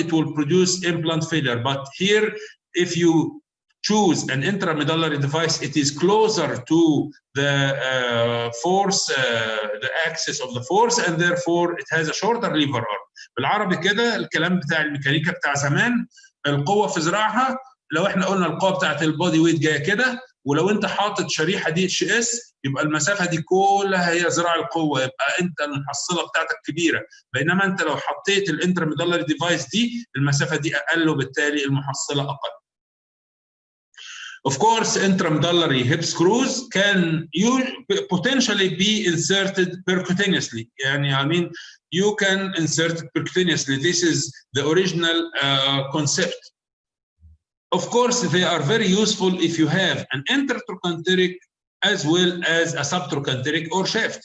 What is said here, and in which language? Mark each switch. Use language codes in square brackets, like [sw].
[en] It will produce implant failure. But here, if you choose an intramedullary device, it is closer to the force, the axis of the force, and therefore it has a shorter lever arm. [ar] بالعربي كده الكلام بتاع الميكانيكا بتاع زمان، القوة في ذراعها. لو احنا قلنا القوه بتاعت البودي ويت جايه كده، ولو انت حاطط شريحه DHS يبقى المسافه دي كلها هي ذراع القوه، يبقى انت المحصله بتاعتك كبيره. بينما انت لو حطيت الانترميدالري ديفايس دي المسافه دي اقل وبالتالي المحصله اقل. [en] Of course, intramedullary hip screws can potentially be inserted percutaneously. I mean, you can insert it percutaneously. This is the original concept. Of course, they are very useful if you have an intertrochanteric as well as a subtrochanteric or shaft.